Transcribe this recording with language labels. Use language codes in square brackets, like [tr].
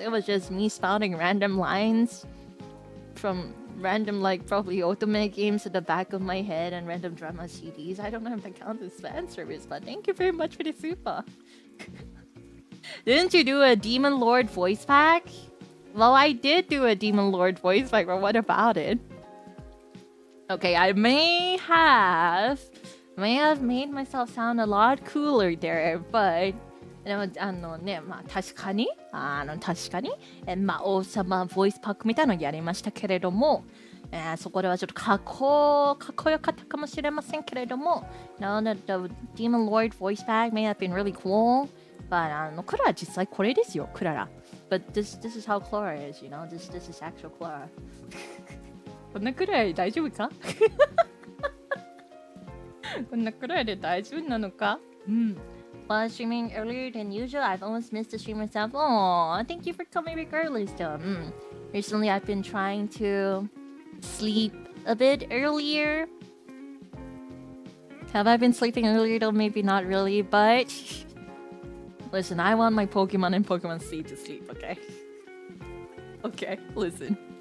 [en] It was just me spouting random lines from random, like, probably otome games at the back of my head and random drama CDs. I don't know if that counts as fan service, but thank you very much for the super. Didn't you do a Demon Lord voice pack? Well, I did do a Demon Lord voice pack, but what about it? Okay, I may have made myself sound a lot cooler there, but [ja] でもね、まあ確かにまあ王様ボイスパックみたいなのやりましたけれども、そこではちょっとかっこよかったかもしれませんけれども、 [en] No, the Demon Lord voice pack may have been really cool, but [ja] クララ実際これですよ、クララ。 [en] But this is how Klara is, you know. This is actual Klara. [ja] こんなくらい大丈夫か？こんなくらいで大丈夫なのか？うん。 [en] While streaming earlier than usual, I've almost missed the stream myself. Oh, thank you for coming regardless, though. Recently, I've been trying to sleep a bit earlier. Have I been sleeping earlier, though? Maybe not really, but listen, I want my Pokemon and Pokemon Seed to sleep, okay? Okay, listen.